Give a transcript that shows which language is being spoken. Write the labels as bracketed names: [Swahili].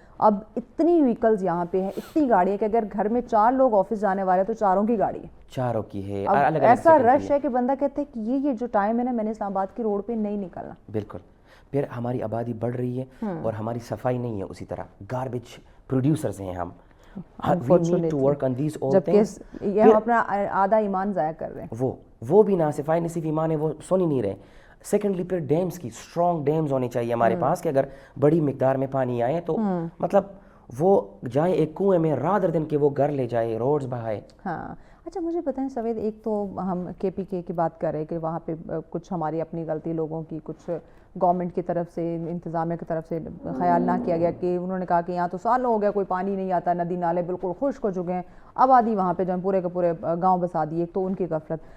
[Urdu] اب اتنی وہیکلز یہاں پہ ہیں, اتنی گاڑی ہے کہ اگر گھر میں 4 لوگ آفس جانے والے تو 4 کی گاڑی ہے, 4 کی ہے. ایسا رش ہے کہ بندہ کہتا ہے کہ یہ جو ٹائم ہے نا, میں نے اسلام آباد کی روڈ پہ نہیں نکلنا. بالکل. پھر ہماری آبادی بڑھ رہی ہے اور ہماری صفائی نہیں ہے اسی طرح. گاربیج پروڈیوسرز ہیں ہم. [English] We need to work on these all things. [Urdu] جبکہ یہ اپنا آدھا ایمان ضائع کر رہے ہیں. وہ بھی نہ صفائی نہیں, صرف ایمان ہے, وہ سن ہی نہیں رہے. سیکنڈلی پھر ڈیمز کی اسٹرانگ ڈیمز ہونی چاہیے ہمارے پاس کہ اگر بڑی مقدار میں پانی آئے تو مطلب وہ جائیں ایک کنویں میں رادر دن کہ وہ گھر لے جائے, روڈز بہائے. ہاں اچھا مجھے بتائیں سوید, ایک تو ہم کے پی کے کی بات کر رہے ہیں کہ وہاں پہ کچھ ہماری اپنی غلطی لوگوں کی, کچھ گورنمنٹ کی طرف سے, انتظامیہ کی طرف سے خیال نہ کیا گیا کہ انہوں نے کہا کہ یہاں تو سالوں ہو گیا کوئی پانی نہیں آتا, ندی نالے بالکل خشک ہو چکے ہیں, آبادی وہاں پہ جو پورے کے پورے گاؤں بسا دیے. ایک تو ان کی غفلت.